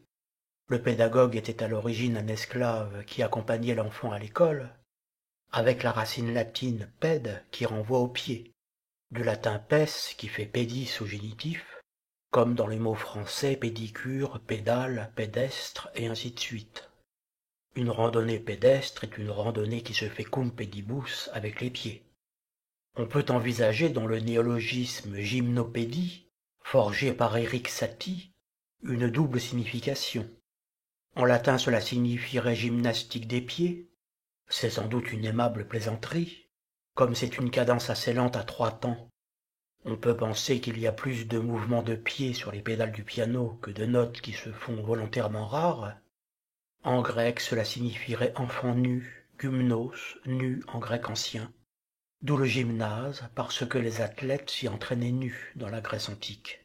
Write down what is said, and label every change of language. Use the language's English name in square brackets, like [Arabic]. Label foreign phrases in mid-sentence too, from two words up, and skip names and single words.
[French] Le pédagogue était à l'origine un esclave qui accompagnait l'enfant à l'école, avec la racine latine pède qui renvoie au pied, du latin pes qui fait pédis au génitif, comme dans les mots français pédicure, pédale, pédestre et ainsi de suite. Une randonnée pédestre est une randonnée qui se fait [Latin] cum pedibus [French] avec les pieds. On peut envisager dans le néologisme gymnopédie, forgé par Éric Satie, une double signification. En latin cela signifierait gymnastique des pieds, c'est sans doute une aimable plaisanterie, comme c'est une cadence assez lente à 3 temps. On peut penser qu'il y a plus de mouvements de pieds sur les pédales du piano que de notes qui se font volontairement rares. En grec, cela signifierait enfant nu, gymnos, nu en grec ancien. D'où le gymnase, parce que les athlètes s'y entraînaient nus dans la Grèce antique.